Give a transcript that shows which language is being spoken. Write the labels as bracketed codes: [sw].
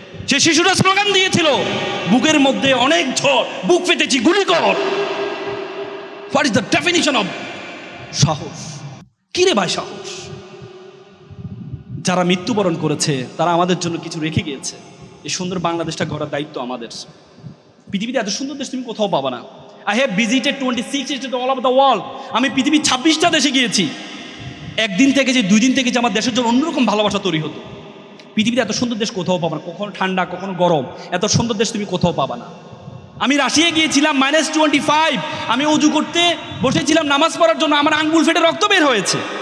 [bn] সে শিশুরা স্লোগান দিয়েছিল, বুকের মধ্যে অনেক ঝড়, বুক পেতেছি, গুলি কর। [en] What is the definition of সাহস? [bn] কিরে ভাই সাহস? যারা মৃত্যুবরণ করেছে তারা আমাদের জন্য কিছু রেখে গিয়েছে। এই সুন্দর বাংলাদেশটা গড়ার দায়িত্ব আমাদের। পৃথিবীতে এত সুন্দর দেশ তুমি কোথাও পাবা না। [en] I have visited 26 states all over the world. [bn] আমি পৃথিবীর 26টা দেশে গিয়েছি। একদিন থেকে যে 2 দিন থেকে যে আমার দেশের জন্য অন্যরকম ভালোবাসা তৈরি হতো। পৃথিবীতে এত সুন্দর দেশ কোথাও পাবা না, কখনো ঠান্ডা কখনো গরম, এত সুন্দর দেশ তুমি কোথাও পাবা না। আমি রাশিয়ায় গিয়েছিলাম, -25, আমি উজু করতে বসেছিলাম নামাজ পড়ার জন্য, আমার আঙ্গুল ফেটে রক্ত বের হয়েছে।